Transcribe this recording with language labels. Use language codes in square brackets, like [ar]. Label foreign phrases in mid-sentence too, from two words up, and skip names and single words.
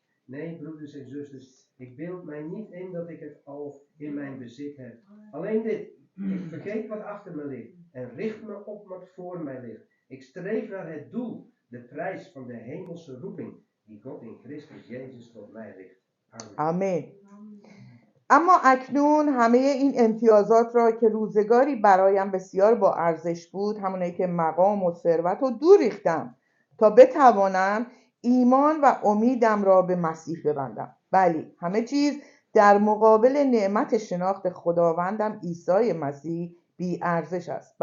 [nl] Nee, broeders en zusters, ik beeld mij niet in dat ik het al in mijn bezit heb. Alleen dit, ik vergeet wat achter me ligt en richt me op wat voor mij ligt. Ik streef naar het doel, de prijs van de hemelse roeping die God in Christus Jezus tot mij richt. Amen. [fa] آمین. اما اکنون همه این امتیازات را که روزگاری برایم بسیار با ارزش بود، همونایی که مقام و ثروت رو دور ریختم تا بتوانم ایمان و امیدم را به مسیح ببندم. بلی، همه چیز در مقابل نعمت شناخت خداوندم عیسی مسیح بی ارزش است.